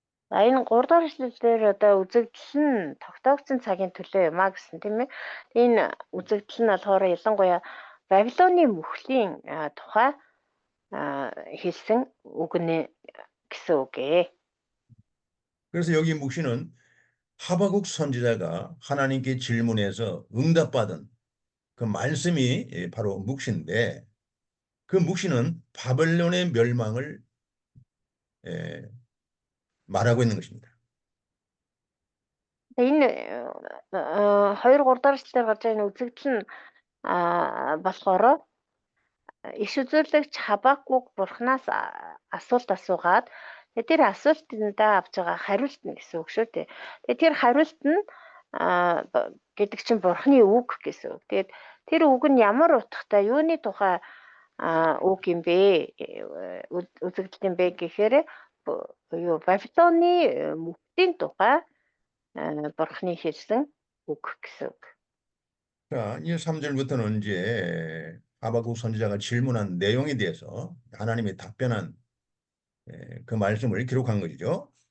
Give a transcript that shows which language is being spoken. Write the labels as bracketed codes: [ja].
[mn] За энэ 3 дугаар эшлэлээр одоо үзэгдэл нь тогтоогдсон цагийн төлөө юм а гэсэн тийм ээ. Энэ үзэгдэл нь болохоор ялангуяа Бабилоны мөхлийн тухай хэлсэн үг нэ гэсэн үг ээ. [ko] 그래서 여기 묵시는 하박국 선지자가 하나님께 질문해서 응답받은 그 말씀이 바로 묵시인데 그 묵시는 바벨론의 멸망을 말하고 있는 것입니다. [mn] Энэ 2 3 дугаар эшлэлээр гарч байгаа энэ үзэгдэл нь болохоор иш үзүүлэгч Хабакук бурхнаас асуулт асуугаад тэр асуултандаа авч байгаа хариулт нь гэсэн үг шүү дээ. Тэгээд тэр хариулт нь гэдэг чинь бурхны үг гэсэн үг. Тэгээд тэр үг нь ямар утгатай юуны тухай үг юм бэ? Үзэгдэл юм бэ гэхээр юу Бабилоны мөхлийн тухай бурхны хэлсэн үг гэсэн үг. [ko] 자, 이 3절부터는 이제 하박국 선지자가 질문한 내용에 대해서 하나님이 답변한 그 말씀을 기록한 것이죠.